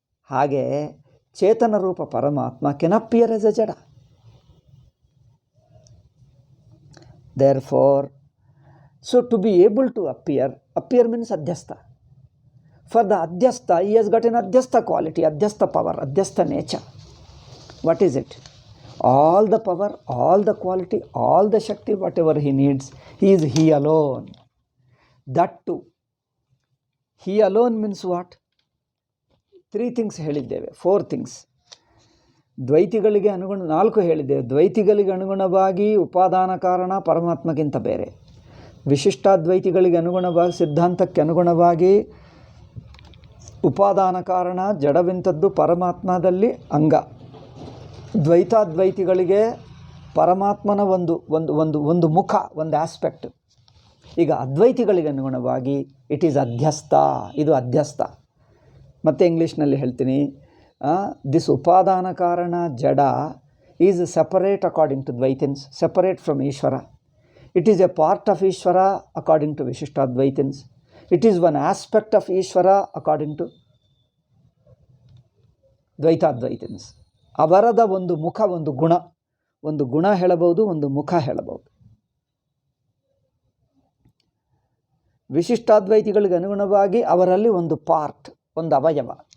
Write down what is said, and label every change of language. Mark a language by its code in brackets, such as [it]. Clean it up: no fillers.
[kn] ಹಾಗೆ ಚೇತನ ರೂಪ ಪರಮಾತ್ಮ [en] can appear as a [kn] ಜಡ. [en] Therefore, so to be able to appear means ಅಧ್ಯಸ್ಥ. For the ಅಧ್ಯಸ್ಥ, he has got an ಅಧ್ಯಸ್ಥ quality, ಅಧ್ಯಸ್ಥ power, ಅಧ್ಯಸ್ಥ nature. What is it? All the power, all the quality, all the Shakti, whatever he needs, he alone. That too. He alone means what? 3 things [kn] ಹೇಳಿದ್ದೇವೆ, [en] 4 things. [kn] ದ್ವೈತಿಗಳಿಗೆ 4 ಹೇಳಿದ್ದೇವೆ. ದ್ವೈತಿಗಳಿಗೆ ಅನುಗುಣವಾಗಿ ಉಪಾದಾನ ಕಾರಣ ಪರಮಾತ್ಮಗಿಂತ ಬೇರೆ. ವಿಶಿಷ್ಟಾದ್ವೈತಿಗಳಿಗೆ ಅನುಗುಣವಾಗಿ, ಸಿದ್ಧಾಂತಕ್ಕೆ ಅನುಗುಣವಾಗಿ ಉಪಾದಾನ ಕಾರಣ ಜಡವಿಂಥದ್ದು ಪರಮಾತ್ಮದಲ್ಲಿ ಅಂಗ. ದ್ವೈತಾದ್ವೈತಿಗಳಿಗೆ ಪರಮಾತ್ಮನ ಒಂದು ಮುಖ, ಒಂದು ಆಸ್ಪೆಕ್ಟ್. ಈಗ ಅದ್ವೈತಿಗಳಿಗೆ ಅನುಗುಣವಾಗಿ [en] it is [kn] ಅಧ್ಯಸ್ಥ, ಇದು ಅಧ್ಯಸ್ಥ. ಮತ್ತು ಇಂಗ್ಲೀಷ್ನಲ್ಲಿ ಹೇಳ್ತೀನಿ, [en] this [kn] ಉಪಾದಾನ ಕಾರಣ ಜಡ [en] Is separate according to Dvaitins, separate from Ishvara. It is a part of Ishvara according to Vishuddha-Advaitins. It is one aspect of Ishvara according to Dvaita-Advaitins. [kn] ಅವರದ ಒಂದು ಮುಖ, ಒಂದು ಗುಣ ಹೇಳಬಹುದು, ಒಂದು ಮುಖ ಹೇಳಬಹುದು. ವಿಶಿಷ್ಟಾದ್ವೈತಿಗಳಿಗೆ ಅನುಗುಣವಾಗಿ ಅವರಲ್ಲಿ ಒಂದು ಪಾರ್ಟ್, ಒಂದು ಅವಯವ.